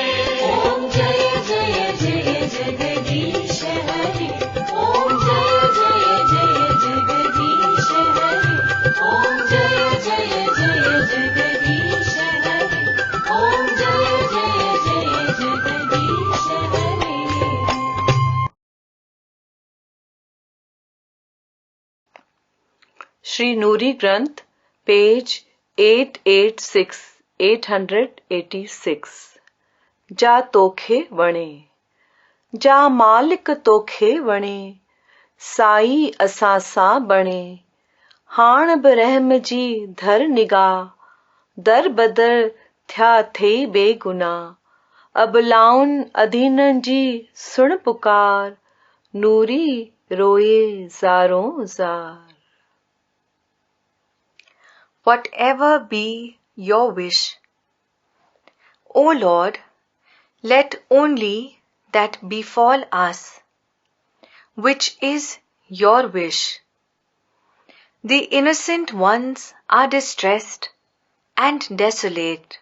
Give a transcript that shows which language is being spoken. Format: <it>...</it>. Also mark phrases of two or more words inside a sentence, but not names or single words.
<hi>ओम जय जय जय जगदीश हरे, ओम जय जय जय जगदीश हरे, ओम जय जय जय जगदीश हरे, ओम जय जय जय जगदीश हरे।</hi> <sd>श्री नूरी ग्रंथ, पेज 886। जा तोखे वणे, जा मालिक तोखे वणे, साई असां सां बणे। हाण बि रहम जी धर निगाह, दर बदर थिया थई बेगुनाह। अबलाउन अधीनन जी सुण पुकार, नूरी रोए ज़ारों ज़ार.</sd> <en>Whatever be your wish, O Lord, let only that befall us, which is your wish. The innocent ones are distressed and desolate.</en>